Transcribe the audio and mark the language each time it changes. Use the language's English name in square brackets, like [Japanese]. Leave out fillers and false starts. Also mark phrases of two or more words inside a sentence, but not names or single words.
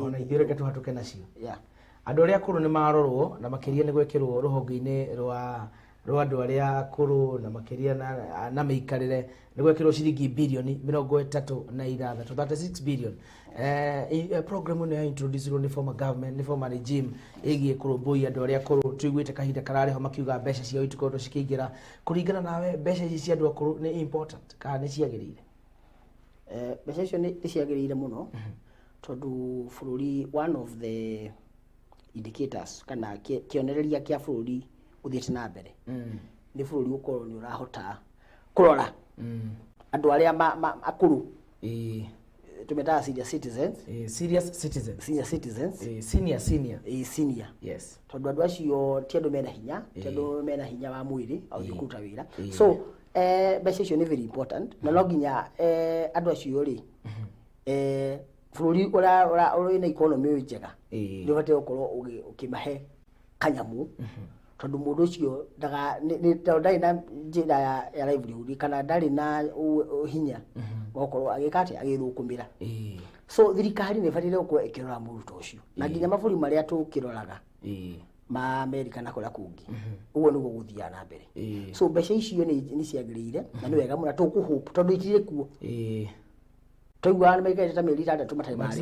[Kikuyu] ona ithuĩ reke tũhatũke nacio andũ arĩa akũrũ nĩ marorwo na makĩria nĩ gwĩkĩrwo rũhonge-inĩ rwa andũ arĩa akũrũ na makĩria na mĩikarĩre nĩ gwĩkĩrwo ciringi birioni 36 36 billion program ĩno ya introduce nĩ [English] former government [Kikuyu] nĩ [English] former regime [Kikuyu] ĩgiĩ kũrũmbũiya andũ arĩa akũrũ tũiguĩte kahinda kararĩho makiuga mbeca ciao itikoretwo cikĩingĩra kũringana nawe mbeca ici cia andũ akũrũ nĩ important kana nĩ ciagĩrĩire mbeca icio nĩ ciagĩrĩire mũno tondũ bũrũri [English] one of the indicators [Kikuyu] kana kĩonereria kĩa bũrũri ũthiĩte na mbere nĩ bũrũri ũkorwo nĩ ũrahota kũrora andũ arĩa akũrũ tumetaga senior yes tondũ andũ acio ti andũ mena hinya ti andũ mena hinya wa mwĩrĩ au kũruta wĩra so mbeca icio nĩ [English] very important [Kikuyu] na no nginya andũ acio rĩ bũrũri ũrĩ na economy njega nĩ ũbatiĩ gũkorwo ũkĩmahe kanyamu tondũ mũndũ ũcio ndarĩ na njĩra ya livelihood kana ndarĩ na hinya gũkorwo agĩka atĩ agĩthũkũmĩra so thirikari nĩ ĩbatiĩ gũkorwo ĩkĩrora mũndũ ta ũcio na nginya mabũrũri marĩa tũkĩroraga ma Amerika na kũrĩa kũngĩ ũguo nĩguo gũthiaga na mbere so mbeca icio nĩ ciagĩrĩire na nĩ wega mũno tũkũhope tondũ itirĩ kuo twaiguaga nĩ maikarĩte ta mĩeri 6 matarĩ